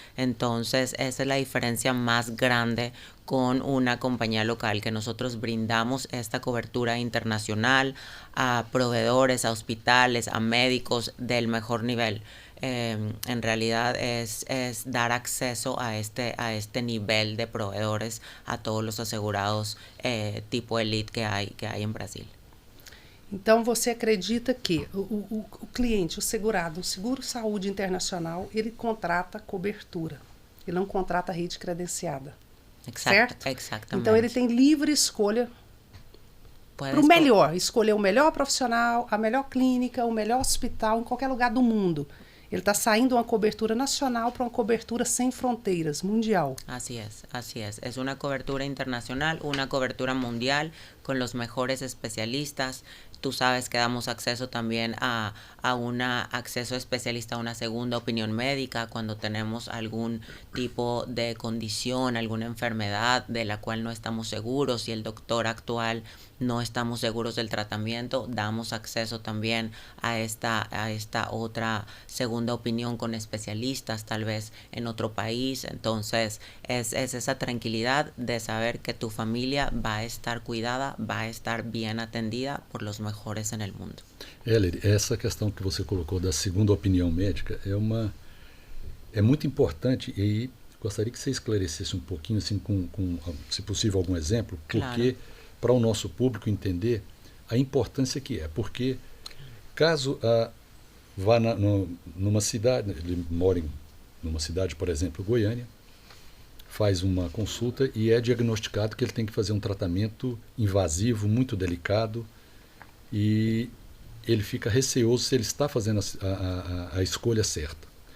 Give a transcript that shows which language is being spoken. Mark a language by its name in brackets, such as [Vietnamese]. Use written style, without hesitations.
[Spanish] Entonces, esa es la diferencia más grande con una compañía local, que nosotros brindamos esta cobertura internacional a proveedores, a hospitales, a médicos del mejor nivel. En realidad es dar acceso a este nivel de proveedores a todos los asegurados tipo elite que hay em Brasil. [Portuguese] Então, você acredita que o cliente, o segurado, o seguro-saúde internacional, ele contrata cobertura, ele não contrata rede credenciada, certo? Exatamente. Então, ele tem livre escolha para o melhor, escolher o melhor profissional, a melhor clínica, o melhor hospital, em qualquer lugar do mundo. Ele está saindo de uma cobertura nacional para uma cobertura sem fronteiras, mundial. [Spanish] Así es. Es una cobertura internacional, una cobertura mundial con los mejores especialistas. Tú sabes que damos acceso también a acceso especialista a una segunda opinión médica cuando tenemos algún tipo de condición, alguna enfermedad de la cual no estamos seguros y el doctor actual no estamos seguros del tratamiento, damos acceso también a esta otra segunda opinión con especialistas tal vez en otro país. Entonces es esa tranquilidad de saber que tu familia va a estar cuidada, va a estar bien atendida por los mejores en el mundo. [Portuguese] Heller, essa questão que você colocou da segunda opinião médica é muito importante, e gostaria que você esclarecesse um pouquinho, assim, com se possível, algum exemplo, porque Claro. Para o nosso público entender a importância que é, porque caso vá numa cidade, ele mora numa cidade, por exemplo, Goiânia, faz uma consulta e é diagnosticado que ele tem que fazer um tratamento invasivo, muito delicado, e ele fica receoso se ele está fazendo a escolha certa.